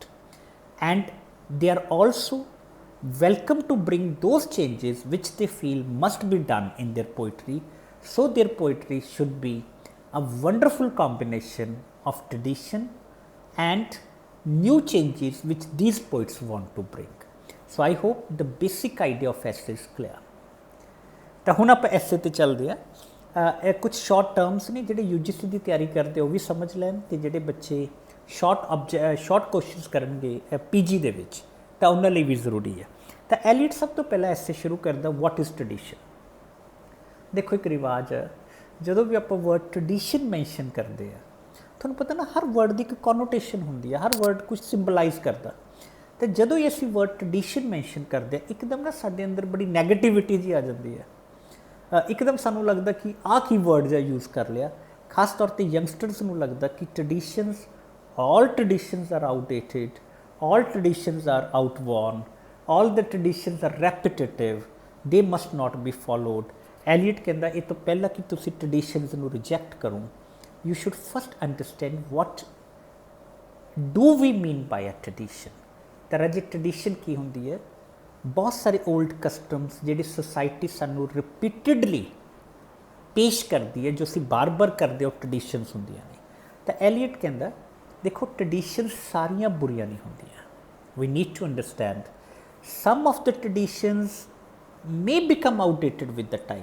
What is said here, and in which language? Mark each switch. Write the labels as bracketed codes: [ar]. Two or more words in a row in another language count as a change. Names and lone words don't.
[en] And they are also welcome to bring those changes which they feel must be done in their poetry. So their poetry should be a wonderful combination of tradition and new changes which these poets want to bring. So I hope the basic idea of essay is clear. [pa] ਤਾਂ ਹੁਣ ਆਪਾਂ ਐਸੇ ਤੇ ਚੱਲਦੇ ਆ। ਇਹ ਕੁਝ [en] short terms [pa] ਨੇ ਜਿਹੜੇ UGC ਦੀ ਤਿਆਰੀ ਕਰਦੇ ਉਹ ਵੀ ਸਮਝ ਲੈਣ, ਤੇ ਜਿਹੜੇ ਬੱਚੇ [en] short questions [pa] ਕਰਨਗੇ PG ਦੇ ਵਿੱਚ ਤਾਂ ਉਹਨਾਂ ਲਈ ਵੀ ਜ਼ਰੂਰੀ ਹੈ। ਤਾਂ ਐਲੀਅਟ ਸਭ ਤੋਂ ਪਹਿਲਾਂ ਐਸੇ ਸ਼ੁਰੂ ਕਰਦਾ, [en] what is tradition. [pa] ਦੇਖੋ ਇੱਕ ਰਿਵਾਜ ਹੈ, ਜਦੋਂ ਵੀ ਆਪਾਂ [en] word tradition mention [pa] ਕਰਦੇ ਆ, ਤੁਹਾਨੂੰ ਪਤਾ ਨਾ ਹਰ ਵਰਡ ਦੀ ਇੱਕ ਕੋਨੋਟੇਸ਼ਨ ਹੁੰਦੀ ਹੈ, ਹਰ ਵਰਡ ਕੁਝ ਸਿੰਬਲਾਈਜ਼ ਕਰਦਾ। ਤੇ ਜਦੋਂ ਹੀ ਅਸੀਂ [en] word tradition mention [pa] ਕਰਦੇ ਆ, ਇੱਕਦਮ ਨਾ ਸਾਡੇ ਅੰਦਰ ਬੜੀ ਨੈਗੇਟਿਵਿਟੀ ਜੀ ਆ ਜਾਂਦੀ ਹੈ। ਇੱਕਦਮ ਸਾਨੂੰ ਲੱਗਦਾ ਕਿ ਆਹ ਕੀ ਵਰਡ ਜਿਹਾ ਯੂਜ਼ ਕਰ ਲਿਆ। ਖਾਸ ਤੌਰ 'ਤੇ ਯੰਗਸਟਰਸ ਨੂੰ ਲੱਗਦਾ ਕਿ ਟ੍ਰੈਡੀਸ਼ਨਸ, [en] all traditions are outdated, all traditions are outworn, all the traditions are repetitive, they must not be followed. [pa] Eliot ਕਹਿੰਦਾ ਇਹ ਤੋਂ ਪਹਿਲਾਂ ਕਿ ਤੁਸੀਂ ਟ੍ਰੈਡੀਸ਼ਨਸ ਨੂੰ ਰਿਜੈਕਟ ਕਰੋ, [en] you should first understand what do we mean by a tradition. [pa] ਤਾਂ ਰਾਜੇ ਟ੍ਰੈਡੀਸ਼ਨ ਕੀ ਹੁੰਦੀ ਹੈ? ਬਹੁਤ ਸਾਰੇ [en] old customs [pa] ਜਿਹੜੇ ਸੋਸਾਇਟੀ ਸਾਨੂੰ ਰਿਪੀਟਡਲੀ ਪੇਸ਼ ਕਰਦੀ ਹੈ, ਜੋ ਅਸੀਂ ਬਾਰ-ਬਾਰ ਕਰਦੇ ਉਹ ਟ੍ਰੈਡੀਸ਼ਨਸ ਹੁੰਦੀਆਂ ਨੇ। ਤਾਂ ਐਲੀਅਟ ਕਹਿੰਦਾ ਦੇਖੋ ਟ੍ਰੈਡੀਸ਼ਨਸ ਸਾਰੀਆਂ ਬੁਰੀਆਂ ਨਹੀਂ ਹੁੰਦੀਆਂ। [en] we need to understand some of the traditions may become outdated with the time.